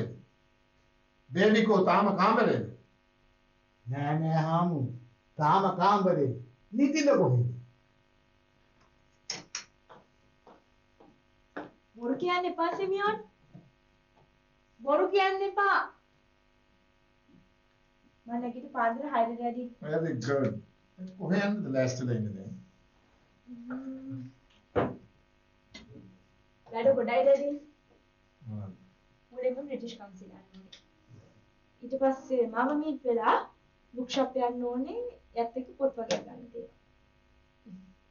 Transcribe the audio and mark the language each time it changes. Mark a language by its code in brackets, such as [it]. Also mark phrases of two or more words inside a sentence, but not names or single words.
[si] බේබි කෝ තාම කාමරේ. නෑ නෑ හාමු තාම කාමරේ නිතිල කොහෙද? බොරු කියන්න එපා සිමියෝන්. බොරු කියන්න එපා. මම නැගිට පාන්දර 6ට වැඩි. [en] Very good. [si] කොහේ යන්නද last වෙලා ඉන්නේ දැන්? වැඩ ගොඩයි දැඩි. මොනවද? මුලින්ම බ්‍රිටිෂ් කවුන්සිල් යන්න ඕනේ. ඊට පස්සේ මම මීට් වෙලා [en] book shop [si] යන්න ඕනේ. යත් එක්ක පොත් වගේ ගන්න තියෙනවා.